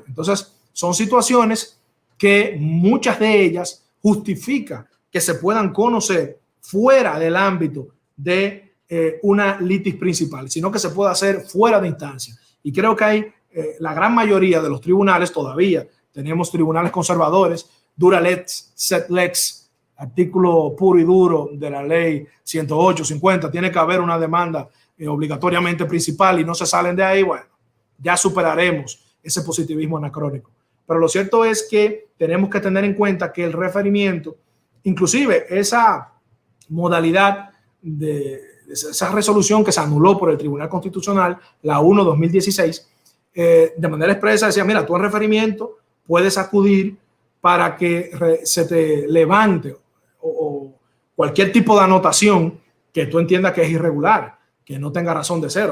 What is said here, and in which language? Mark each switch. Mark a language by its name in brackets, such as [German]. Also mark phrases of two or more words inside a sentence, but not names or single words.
[Spanish] Entonces, son situaciones que muchas de ellas justifican que se puedan conocer fuera del ámbito de una litis principal, sino que se puede hacer fuera de instancia. Y creo que hay la gran mayoría de los tribunales todavía, tenemos tribunales conservadores, [Latin] dura lex, set lex, [Spanish] artículo puro y duro de la ley 108, 50, tiene que haber una demanda obligatoriamente principal y no se salen de ahí, bueno, ya superaremos ese positivismo anacrónico. Pero lo cierto es que tenemos que tener en cuenta que el referimiento, inclusive esa modalidad de esa resolución que se anuló por el Tribunal Constitucional, la 1/2016, de manera expresa decía, mira, tú en referimiento puedes acudir para que se te levante o cualquier tipo de anotación que tú entiendas que es irregular, que no tenga razón de ser.